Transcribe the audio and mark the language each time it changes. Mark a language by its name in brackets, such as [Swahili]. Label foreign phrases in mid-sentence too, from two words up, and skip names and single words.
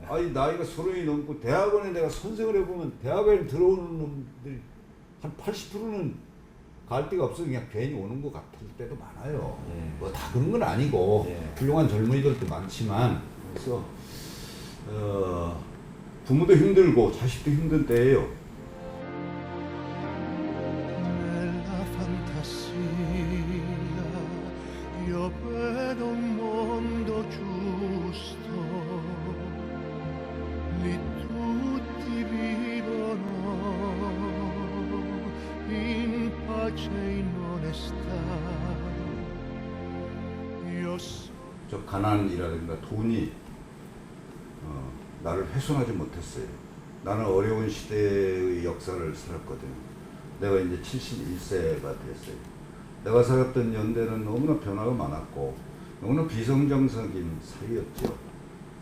[Korean] 아니 나이가 30이 넘고 대학원에 내가 선생을 해보면 대학원에 들어오는 놈들이 한 80%는 갈 데가 없어 그냥 괜히 오는 것 같을 때도 많아요. 예. 뭐 다 그런 건 아니고 예. 훌륭한 젊은이들도 많지만 그래서 부모도 힘들고 자식도 힘든 때예요. [Italian] Nella fantasia io vedo un mondo giusto, lì tutti vivono in pace e in onestà. Io so [Korean] 저 가난이라든가 돈이 나를 훼손하지 못했어요. 나는 어려운 시대의 역사를 살았거든요. 내가 이제 71세가 됐어요. 내가 살았던 연대는 너무나 변화가 많았고 너무나 비성정적인 사회였죠.